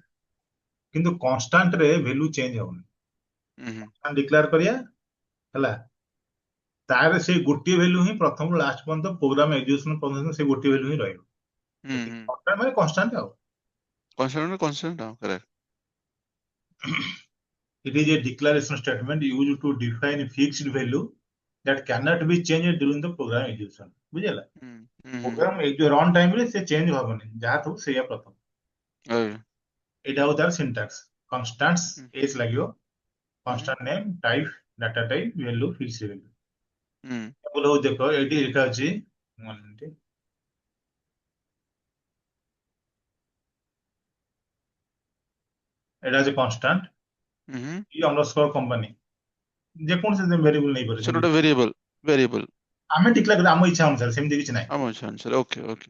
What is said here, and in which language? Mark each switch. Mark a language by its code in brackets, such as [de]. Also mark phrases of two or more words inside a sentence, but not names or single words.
[or] କିନ୍ତୁ କନଷ୍ଟାଣ୍ଟ ରେ [en] value change [or] ହବନି ହୁଁ ହୁଁ ଡିକ୍ଲେୟାର କରିବା ହେଲା ତାର ସେଇ ଗୋଟିଏ ଭ୍ୟାଲୁ ହିଁ ପ୍ରଥମରୁ ଲାଷ୍ଟ ପର୍ଯ୍ୟନ୍ତ [en] program execution [or] ପର୍ଯ୍ୟନ୍ତ ସେଇ ଗୋଟିଏ ଭ୍ୟାଲୁ ହିଁ ରହିବ ହୁଁ ଏତିକି ହୁଁ କନଷ୍ଟାଣ୍ଟ ମାନେ କନଷ୍ଟାଣ୍ଟ ଆଉ [en] consent correct. it is a declaration statement used to define fixed value that cannot be changed during the program execution ବୁଝିଲା [or] ହୁଁ ହୁଁ ହୁଁ ପ୍ରୋଗ୍ରାମ ଏଇ ଯୋଉ [en] run time [or] ରେ ସେ ଚେଞ୍ଜ ହବନି ଯାହା ଥିବ ସେଇଆ ପ୍ରଥମ ଓକେ ଏଇଟା ହଉଛି ତାର ସିଣ୍ଟାକ୍ସ ହୁଁ କନଷ୍ଟାଣ୍ଟ ଏସ୍ ଲାଗିବ ହୁଁ [en] constant name type data type value fix value [or] ହୁଁ ଟେବୁଲ ହଉଛି ଦେଖ ଏଇଠି ଲେଖା ଅଛି [en] one minute, [or] ଏଇଟା ହଉଛି କନଷ୍ଟାଣ୍ଟ ହୁଁ [en] E underscore company [or] ଯେକୌଣସି ଭେରିଏବଲ ନେଇପାରେ ସେଟା ସେମିତି ଗୋଟେ ଭେରିଏବଲ ଆମେ ଡିକ୍ଲେୟାର କରିବା ଆମ ଇଚ୍ଛା ଅନୁସାରେ ସେମିତି କିଛି ନାହିଁ ଆମ ଇଚ୍ଛା ଅନୁସାରେ [en] OK OK